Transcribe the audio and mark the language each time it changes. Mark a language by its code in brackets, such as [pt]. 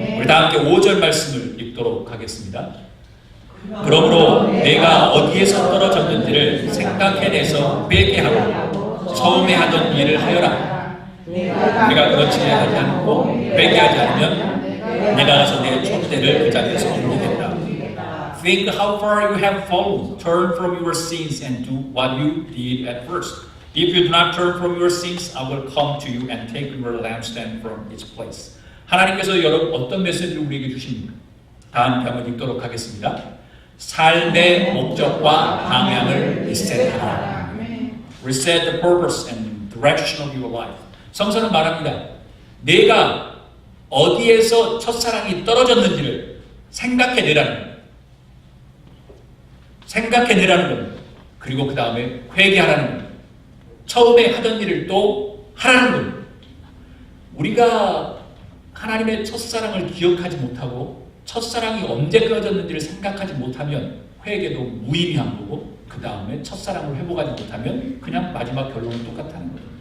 [ko] 우리 다 함께 5절 말씀을 읽도록 하겠습니다. 그러므로 내가 어디에서 떨어졌는지를 생각해내서 회개하고 처음에 하던 일을 하여라. 내가 그렇지 하지 않고 회개하지 않으면 내가 가서 내 촛대를 그 자리에서 옮기겠다. [en] Think how far you have fallen. Turn from your sins and do what you did at first. If you do not turn from your sins, I will come to you and take your lampstand from its place. [ko] 하나님께서 여러분 어떤 메시지를 우리에게 주십니까? 다 함께 한번 읽도록 하겠습니다. 삶의 목적과 방향을 리셋하라. [en] Reset the purpose and direction of your life. [ko] 성서는 말합니다. 내가 어디에서 첫사랑이 떨어졌는지를 생각해내라는 거예요. 생각해내라는 겁니다. 그리고 그 다음에 회개하라는 겁니다. 처음에 하던 일을 또 하라는 겁니다. 우리가 하나님의 첫사랑을 기억하지 못하고 첫사랑이 언제 끊어졌는지를 생각하지 못하면 회개도 무의미한 거고 그 다음에 첫사랑을 회복하지 못하면 그냥 마지막 결론은 똑같다는 거예요.